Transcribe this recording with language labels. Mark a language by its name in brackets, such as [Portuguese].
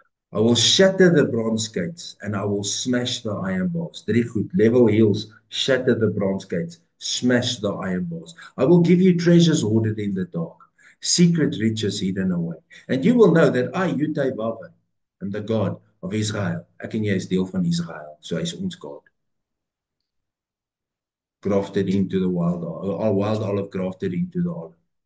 [English] I will shatter the bronze gates and I will smash the iron bars. [Afrikaans] Drie goed, [English] level hills, shatter the bronze gates, smash the iron bars. I will give you treasures hoarded in the dark, secret riches hidden away. And you will know that I, Yud-Heh-Vaveh, am the God of Israel. [Afrikaans] Ek en jy is deel van Israel, so hy is ons God. [English] Grafted into the wild olive, grafted into the olive.